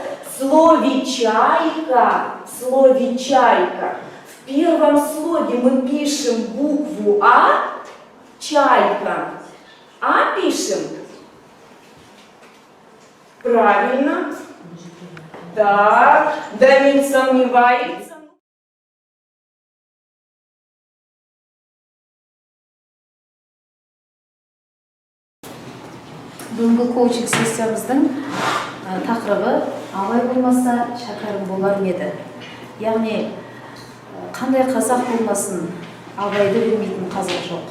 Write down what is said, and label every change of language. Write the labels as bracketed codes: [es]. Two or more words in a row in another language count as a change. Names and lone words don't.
[ru] В слове «чайка», в первом слоге мы пишем букву «А», чайка. А пишем? Правильно. Так, Дамир сомневается. [kk] Бүгінгі коучинг сессиямыздың тақырыбы абай болмаса шәкәрім болар еді. Яғни қандай қазақ болмасын, абайды білмейтін қазақ жоқ.